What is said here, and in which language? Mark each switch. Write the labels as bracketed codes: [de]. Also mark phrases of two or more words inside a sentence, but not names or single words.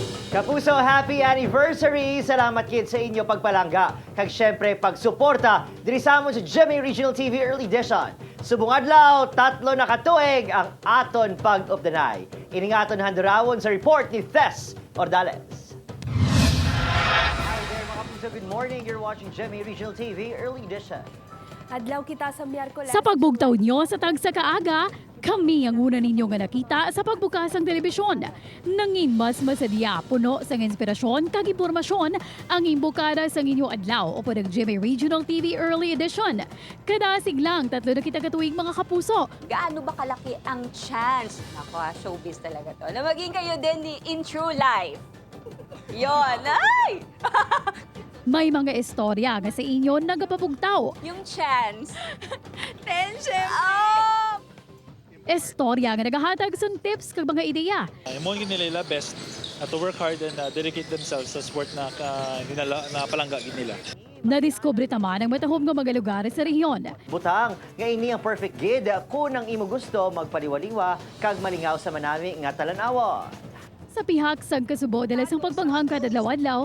[hil] Kapuso, [en] happy anniversary! [hil] Salamat kid sa inyo pagpalangga. Kag syempre pagsuporta diri sa amon sa GMA Regional TV Early Edition. Subong adlaw, 3 na katuig ang aton pag-updanay. Ining aton handurawon sa report ni Tess Ordales. [en] Hi there [hil] mga kapuso, [en] good morning. You're watching GMA Regional TV Early Edition. [hil] Adlaw kita sa Miyerkules. Sa pagbugtaw nyo sa tagsa kaaga, kami ang una ninyo nga nakita sa pagbukas ng telebisyon. Nangin mas masadya, puno sa inspirasyon kag impormasyon ang imbukada sa inyo adlaw o ng GMA Regional TV Early Edition. Kadasig lang, 3 na kita katuwing mga kapuso. [tl] Gaano ba kalaki ang chance, showbiz talaga to, na maging kayo din ni In True Life? Yon, ay! [hil] May mga istorya nga sa inyo nagapapugtaw. [en] Yung chance. Tension. Oh! [hil] Istorya nga nagahatag sa tips kag mga ideya. [en] Mo nila best to work hard and dedicate themselves [hil] sa sport na palangga nila. Nadiskubre taman ang matahom nga mga lugar sa rehiyon. Butang, nga ini ang perfect gid kung ang imo gusto magpaliwaliwa kag malingaw sa manami nga talanawa. Sa pihak sang kasubo dala sang pagpanghangkad adlaw-adlaw,